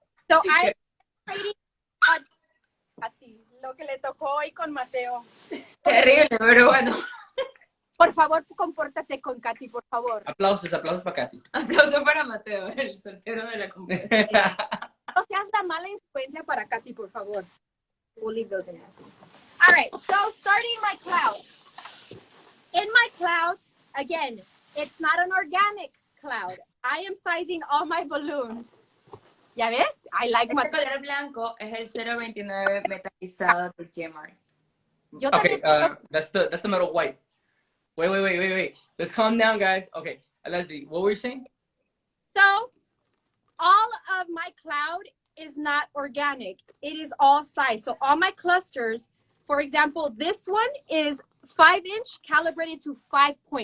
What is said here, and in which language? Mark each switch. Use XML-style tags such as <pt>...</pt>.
<es>So I lo que le tocó hoy con Mateo. Terrible, pero bueno. Por favor, compórtate con Katy, por favor. Aplausos para Katy. Aplauso para Mateo, el soltero de la compañía. No seas la mala influencia para Katy, por favor.</es> <en>We'll leave those in there. All right, so starting my cloud. In my cloud, again, it's not an organic cloud. I am sizing all my balloons.</en> <es>¿Ya ves?</es> <en>I like my...</en> <es>El color blanco es el 029 metalizado de GMR.</es> <en>Okay, that's the metal white. Wait. Let's calm down, guys. Okay, Leslie, what were you saying? So, all of my cloud is not organic. It is all size. So all my clusters, for example, this one is 5-inch calibrated to 5.5.</en>